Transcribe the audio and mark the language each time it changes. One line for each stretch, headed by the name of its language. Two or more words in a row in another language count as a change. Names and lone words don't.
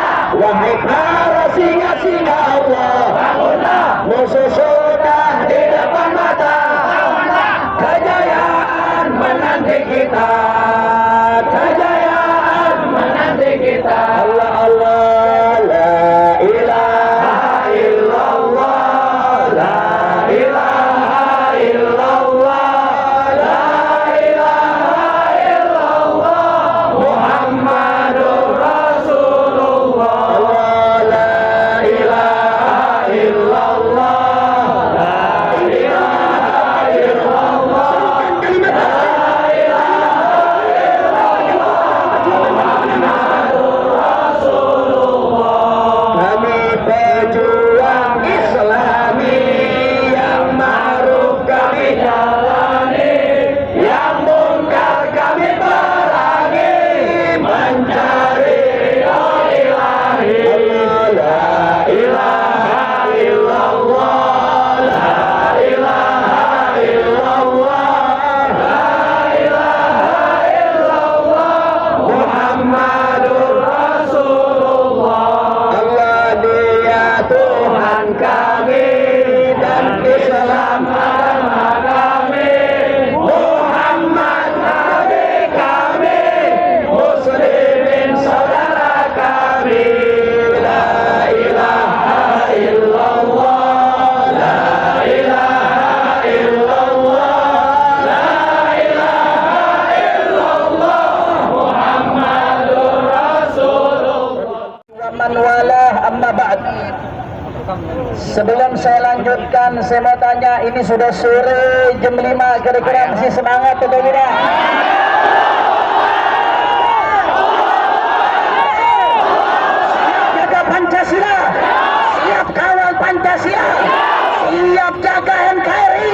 Indonesian: Wahai para singa-singa Allah, bangunlah, musuh sudah di depan mata, kejayaan menanti kita, kejayaan menanti kita. Allah Allah,
Arabic: لا إله إلا الله لا إله إلا الله لا إله إلا الله محمد رسول الله. الله لا إله إلا الله لا إله إلا الله لا إله إلا الله.
Indonesian: Kami pejuang Islami yang ma'ruf kami jalani, yang mungkar kami perangi, mencari ridho ilahi.
Arabic: لا إله إلا الله لا إله إلا الله لا إله إلا الله, محمد رسول الله.
Indonesian: Allah dia Tuhan kami dan Islam agama kami, Muhammad Nabi kami, Muslimin saudara kami.
Arabic: لا إله إلا الله لا إله إلا الله لا إله إلا الله محمد رسول الله. من والاه أما بعد.
Indonesian: Sebelum saya lanjutkan, saya mau tanya, ini sudah sore jam 5, kira-kira masih semangat atau tidak? Siap jaga Pancasila, siap kawal Pancasila, siap jaga NKRI.